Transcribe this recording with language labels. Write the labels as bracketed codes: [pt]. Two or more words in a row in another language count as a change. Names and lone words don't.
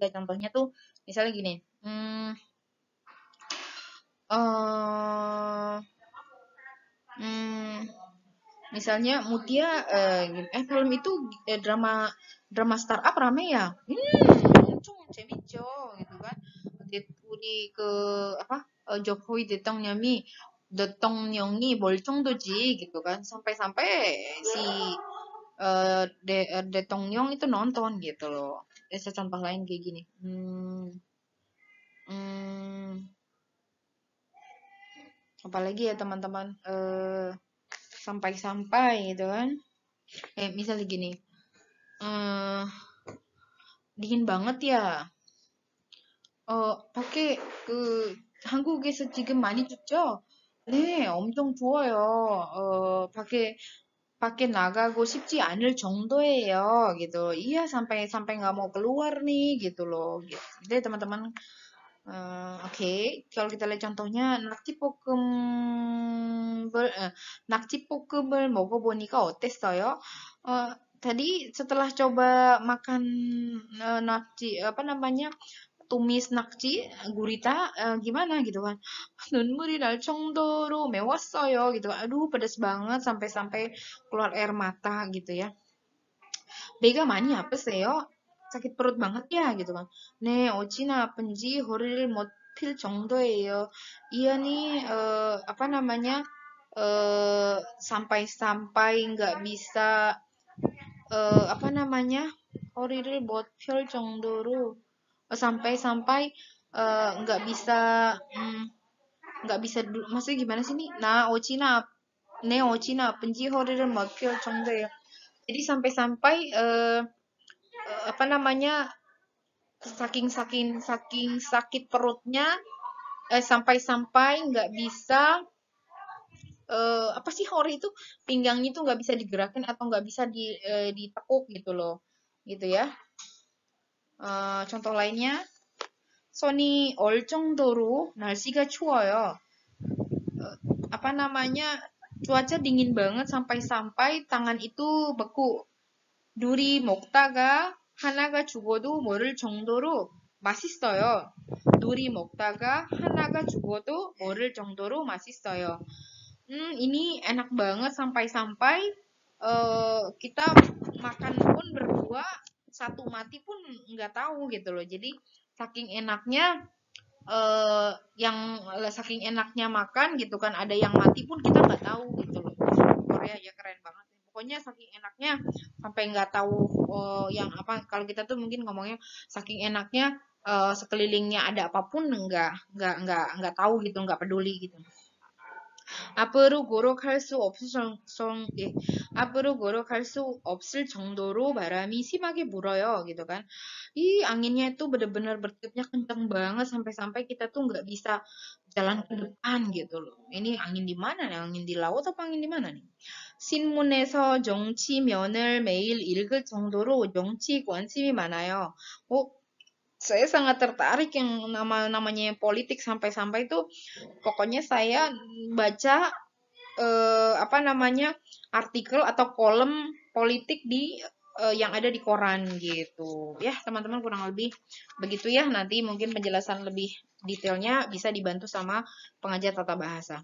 [id] Contohnya tuh misalnya gini. Misalnya Mutia film itu drama startup rame ya. 재밌죠 gitu kan. [ko] 우리 그 [id] apa Jokowi [ko] 대통령이 뭘 정도지 [id] gitu kan, sampai-sampai si 대통령 itu nonton gitu loh. Contoh lain kayak gini. Hmm, apalagi ya teman-teman, sampai-sampai gitu kan. Misalnya gini, eh dingin banget ya. [ko] 밖에 한국에서 지금 많이 춥죠? 네, 엄청 추워요. 밖에 나가고 싶지 않을 정도예요, [id] gitu. Iya, sampai nggak mau keluar nih, gitu loh. Gitu. Jadi teman-teman, oke. Kalau kita lihat contohnya, [ko] 낙지볶음을 먹어보니까 어땠어요? [id] Tadi setelah coba makan nakji, apa namanya, tumis nakji, gurita, gimana gitu kan. [ko] 눈물이 날 정도로 매웠어요 [id] gitu. Aduh, pedas banget sampai-sampai keluar air mata gitu ya. [ko] 배가 많이 아프세요? [id] sakit perut banget ya gitu kan. [ko] 네, 어찌나 아픈지 허리를 못 필 정도예요. [id] Iya nih, apa namanya, sampai-sampai nggak bisa, apa namanya, [ko] 허리를 못 펼 정도로, [id] sampai-sampai nggak bisa, nggak bisa, maksudnya gimana sih nih? [ko] 네, 어찌나 아픈지 허리를 못 펼 정도예요. [id] Jadi sampai-sampai apa namanya, saking sakit perutnya, sampai-sampai nggak bisa, apa sih, hori itu pinggangnya itu nggak bisa digerakin atau nggak bisa ditekuk gitu loh, gitu ya. contoh lainnya, [ko] 손이 얼 정도로 날씨가 추워요. [id] apa namanya, cuaca dingin banget sampai-sampai tangan itu beku. [ko] 둘이 먹다가 하나가 죽어도 모를 정도로 맛있어요. 둘이 먹다가 하나가 죽어도 모를 정도로 맛있어요. [id] Ini enak banget sampai-sampai kita makan pun berdua, satu mati pun nggak tahu gitu loh. Jadi saking enaknya, saking enaknya makan gitu kan, ada yang mati pun kita nggak tahu gitu loh. Korea ya keren banget. Pokoknya saking enaknya sampai nggak tahu yang apa. Kalau kita tuh mungkin ngomongnya saking enaknya, sekelilingnya ada apapun nggak tahu gitu, nggak peduli gitu. [ko] 앞으로 걸어갈 수 앞으로 걸어갈 수 없을 정도로 바람이 심하게 불어요, [id] gitu kan. Anginnya itu benar-benar bertiupnya kenceng banget sampai-sampai kita tuh nggak bisa jalan ke depan gitu loh. Ini angin di mana nih? Angin di laut apa angin di mana nih? [ko] 신문에서 정치면을 매일 읽을 정도로 정치 관심이 많아요. [id] Saya sangat tertarik yang namanya politik, sampai-sampai itu pokoknya saya baca apa namanya, artikel atau kolom politik di yang ada di koran gitu. Ya, teman-teman, kurang lebih begitu ya. Nanti mungkin penjelasan lebih detailnya bisa dibantu sama pengajar tata bahasa.